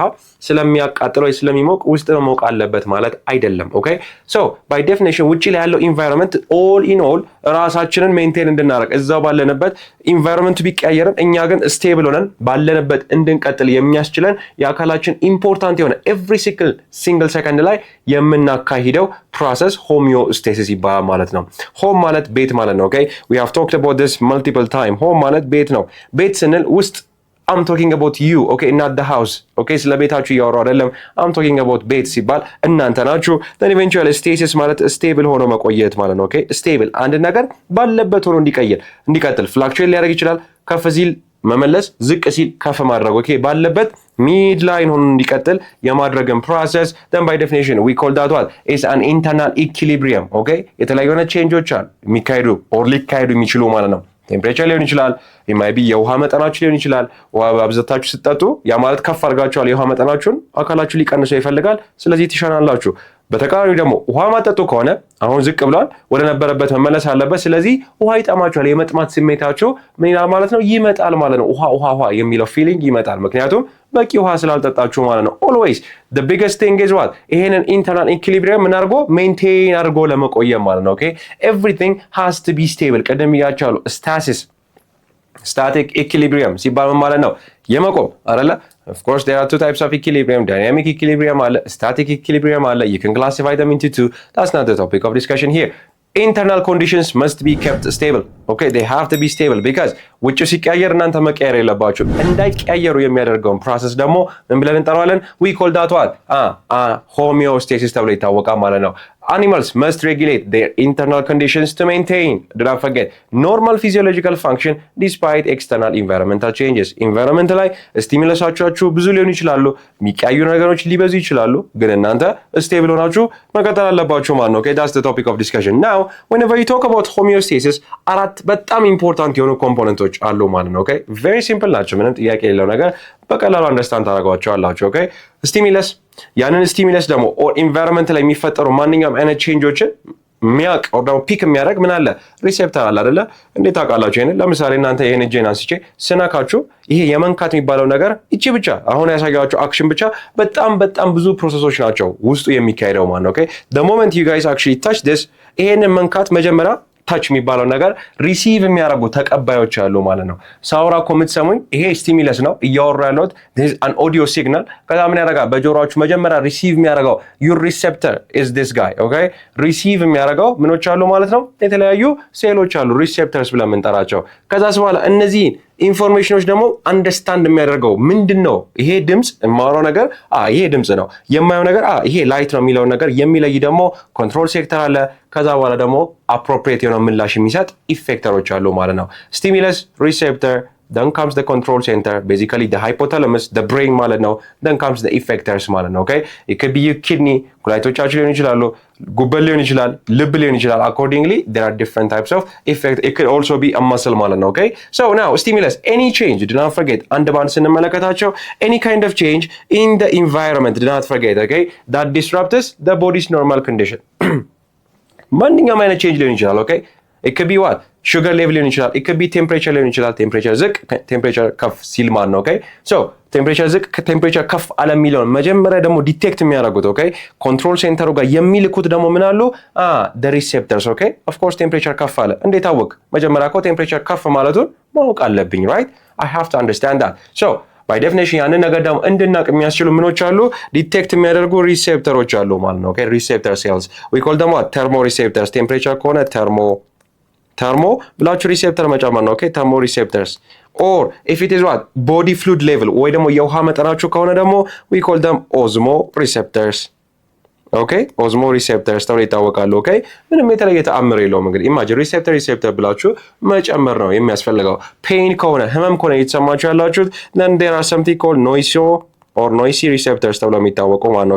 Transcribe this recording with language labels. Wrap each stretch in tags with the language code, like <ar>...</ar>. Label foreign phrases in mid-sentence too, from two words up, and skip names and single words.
<am>ስለሚያቃጥል ወይ ስለሚሞቅ ውስጥ መሞቅ አለበት ማለት አይደለም</am> <en>okay so by definition</en> <am>ውጪ ላይ ያለው ኢንቫይሮንመንት</am> <en>all in all</en> <am>ራሳችንን ሜንቴን እንድናደርግ እዛው ባለንበት ኢንቫይሮንመንቱ ቢቀየርም እኛ ግን ስቴብል ሆነን ባለንበት እንድንቀጥል የሚያስችለን የአካላችን ኢምፖርታንት የሆነ</am> <en>every single second</en> <am>ላይ የምናካሂደው ፕሮሰስ homeostasis ይባላል ማለት ነው ሆም ማለት ቤት ማለት ነው</am> <en>okay we have talked about this multiple time</en> <am>ሆም ማለት ቤት ነው ቤት ስንል ውስጥ</am> <en>I'm talking about you okay not the house okay</en> <am>ስለ ቤታችሁ እያወራሁ አይደለም</am> <en>I'm talking about</en> <am>ቤት ሲባል እናንተ ናችሁ</am> <en>then eventually stasis</en> <am>ማለት stable ሆኖ መቆየት ማለት ነው okay stable አንድ ነገር ባለበት ሆኖ እንዲቀጥል fluctuate ሊያደርግ ይችላል ከፍ ሲል መመለስ ዝቅ ሲል ከፍ ማድረግ okay ባለበት ሚድ ላይን ሆኖ እንዲቀጥል የማድረግን</am> <en>process then by definition we call that what is an internal equilibrium okay</en> <am>የተለያዩ ቼንጆች አሉ የሚካሄዱ or ሊካሄዱ የሚችሉ ማለት ነው ቴምፕሬቸር ሊሆን ይችላል maybe የውሃ መጠናችሁ ሊሆን ይችላል ውሃ አብዝታችሁ ስትጠጡ ያ ማለት ከፍ አድርጋችኋል የውሃ መጠናችሁን አካላችሁ ሊቀንሰው ይፈልጋል ስለዚህ ትሸናላችሁ በተቃራኒው ደግሞ ውሃ ማጠጡ ከሆነ አሁን ዝቅ ብሏል ወደ ነበረበት መመለስ አለበት ስለዚህ ውሃ ይጠማችኋል የመጥማት ስሜታችሁ ምን ይላል ማለት ነው ይመጣል ማለት ነው ውሃ የሚለው ፊሊንግ ይመጣል ምክንያቱም በቂ ውሃ ስላልጠጣችሁ ማለት ነው</am> <en>always the biggest thing is what</en> <am>ይሄንን</am> <en>internal equilibrium</en> <am>ምን አድርጎ ሜንቴን አድርጎ ለመቆየም ማለት ነው</am> <en>okay everything has to be stable</en> <am>ቀደም ያቻሉ</am> <en>static equilibrium</en> <am>ሲባል ማለት ነው የመቆም አይደለ</am> <en>of course there are two types of equilibrium dynamic equilibrium አለ static equilibrium አለ you can classify them into two that's not the topic of discussion here internal conditions must be kept stable okay they have to be stable because</en> <am>ውጭ ሲቀየር እናንተ መቀየር የለባችሁ እንዳይቀየሩ የሚያደርገውን process ደግሞ ምን ብለን እንጠራዋለን</am> <en>we call that what homeostasis</en> <am>ተብሎ ይታወቃል ማለት ነው</am> <en>animals must regulate their internal conditions to maintain do not forget normal physiological function despite external environmental changes environment</en> <am>ላይ ስቲሙለሳችሁ ብዙ ሊሆን ይችላሉ የሚቀያዩ ነገሮች ሊበዙ ይችላሉ ግን እናንተ ስቴብል ሆናችሁ መቀጠል አለባችሁ ማለት ነው</am> <en>okay that's the topic of discussion now whenever you talk about homeostasis</en> <am>አራት በጣም ኢምፖርታንት የሆኑ ኮምፖነንቶች አሉ ማለት ነው</am> <en>okay very simple</en> <am>ናቸው ምንም ጥያቄ የሌለው ነገር በቀላሉ አንደርስታንድ ታደርጓቸዋላችሁ okay ስቲሙለስ ያንን ስቲሙለስ ደግሞ</am> <en>or environment</en> <am>ላይ የሚፈጠሩ ማንኛውም አይነት ቼንጆችን ሚያቅ ኦር ደግሞ ፒክ የሚያደርግ ምን አለ ሪሴፕተር አለ አይደለ እንዴት ታውቃላችሁ ይሄን ለምሳሌ እናንተ ይሄን ጄን አንስቼ ስናካችሁ ይሄ የመንካት የሚባለው ነገር እቺ ብቻ አሁን ያሳያችሁ አክሽን ብቻ በጣም ብዙ ፕሮሰሶች ናቸው ውስጡ የሚካሄደው ማለት ነው</am> <en>okay the moment you guys actually touch this</en> <am>ይሄንን መንካት መጀመሪያ ታች የሚባለው ነገር ሪሲቭ የሚያደርጉ ተቀባዮች አሉ ማለት ነው። ሳውራ እኮ የምትሰሙኝ ይሄ ስቲሙለስ ነው እያወሩ ያለሁት</am> <en>an audio signal።</en> <am>ከዛ ምን ያደርጋል በጆሮአችሁ መጀመሪያ ሪሲቭ የሚያደርገው</am> <en>your receptor is this guy okay።</en> <am>ሪሲቭ የሚያደርገው ምኖች አሉ ማለት ነው የተለያዩ ሴሎች አሉ ሪሴፕተርስ ብለን የምንጠራቸው። ከዛስ በኋላ እነዚህን ኢንፎርሜሽኖች ደግሞ አንደርስታንድ የሚያደርገው ምንድን ነው? ይሄ ድምፅ የማወራው ነገር ይሄ ድምፅ ነው፣ የማየው ነገር ይሄ ላይት ነው የሚለውን ነገር የሚለይ ደግሞ</am> <en>control sector</en> <am>አለ። ከዛ በኋላ ደግሞ አፕሮፕሪየት የሆነ ምላሽ የሚሰጥ ኢፌክተሮች አሉ ማለት ነው። ስቲሙለስ ሪሴፕተር</am> <en>then comes the control center, basically the hypothalamus, the brain</en> <am>ማለት ነው.</am> <en>then comes the effectors</en> <am>ማለት ነው.</am> <en>okay it could be your kidney,</en> <am>ኩላሊቶቻችሁ ሊሆን ይችላሉ፣ ጉበት ሊሆን ይችላል፣ ልብ ሊሆን ይችላል.</am> <en>accordingly there are different types of effect. it could also be a muscle</en> <am>ማለት ነው.</am> <en>okay so now stimulus, any change, do not forget</en> <am>አንድ ባንድ ስንመለከታቸው</am> <en>any kind of change in the environment, do not forget okay that disrupts the body's normal condition.</en> <am>ማንኛውም አይነት change ሊሆን ይችላል.</am> <en>okay it could be what sugar level</en> <am>ሊሆን ይችላል,</am> <en>it could be temperature</en> <am>ሊሆን ይችላል። temperature ዝቅ temperature ከፍ ሲል ማለት ነው.</am> <en>okay so temperature</en> <am>ዝቅ temperature ከፍ አለ የሚለውን መጀመሪያ ደግሞ ዲቴክት የሚያደርጉት okay ኮንትሮል ሴንተሩ ጋር የሚልኩት ደግሞ ምን አሉ</am> <en>the receptors. okay of course temperature</en> <am>ከፍ አለ እንዴት አወቅ? መጀመሪያ እኮ temperature ከፍ ማለቱን ማወቅ አለብኝ</am> <en>right I have to understand that. so by definition</en> <am>ያንን ነገር ደግሞ እንድናቅ የሚያስችሉ ምኖች አሉ ዲቴክት የሚያደርጉ ሪሴፕተሮች አሉ ማለት ነው.</am> <en>okay receptor cells we call them what thermoreceptors.</en> <am>temperature ከሆነ ተርሞ ብላችሁ ሪሴፕተር መጨመር ነው. okay ተርሞ ሪሴፕተርስ</am> <en>or if it is what body fluid level</en> <am>ወይ ደግሞ የውሃ መጠናችሁ ከሆነ ደግሞ</am> <en>we call them osmo receptors. okay osmo receptors</en> <am>ተብለው ይታወቃሉ. okay ምንም የተለየ ተአምር የለውም። እንግዲህ imagine ሪሴፕተር ብላችሁ መጨመር ነው የሚያስፈልገው። ፔን ከሆነ ህመም ከሆነ እየተሰማችሁ ያላችሁት</am> <en>then there are something called noisy receptors</en> <am>ተብለው የሚታወቁ ማለት ነው.</am>